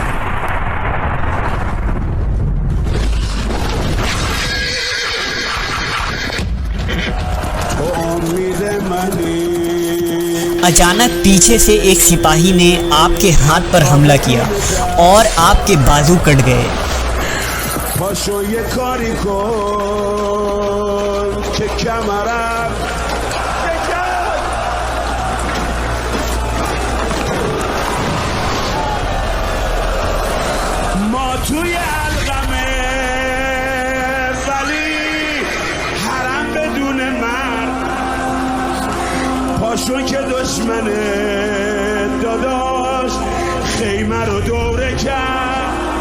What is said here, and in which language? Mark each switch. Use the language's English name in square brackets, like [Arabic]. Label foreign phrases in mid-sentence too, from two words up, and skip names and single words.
[Urdu] اچانک پیچھے سے ایک سپاہی نے آپ کے ہاتھ پر حملہ کیا اور آپ کے بازو کٹ گئے۔ [Persian] پاشو یه کاری کن که کمرم ما توی علقمه ولی حرم بدون مرد پاشو که دشمنه داداش خیمه رو دوره کرد